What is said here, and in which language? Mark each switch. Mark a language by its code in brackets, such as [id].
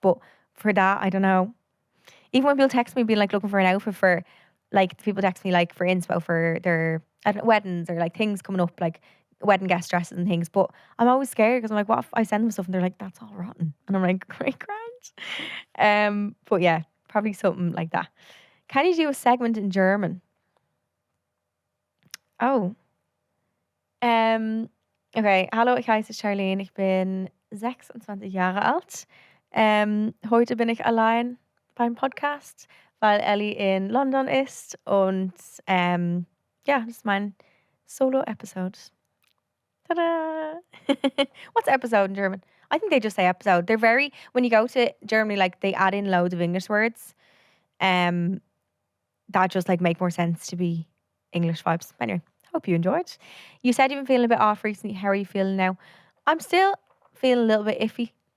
[en] But for that, I don't know. Even when people text me being like looking for an outfit for, like people text me like for inspo for their weddings or like things coming up, like wedding guest dresses and things. But I'm always scared because I'm like, what if I send them stuff and they're like, that's all rotten? And I'm like, great, grand. But yeah, probably something like that. Can you do a segment in German? Oh, okay. [de] Hallo, ich heiße Charlene. Ich bin 26 Jahre alt. Heute bin ich allein beim Podcast, weil Ellie in London ist. Und ja, das ist mein Solo-Episode. Ta-da! [en] What's episode in German? I think they just say episode. They're very, when you go to Germany, like they add in loads of English words. That just like make more sense to be English vibes. Anyway, hope you enjoyed. You said you've been feeling a bit off recently. How are you feeling now? I'm still feeling a little bit iffy.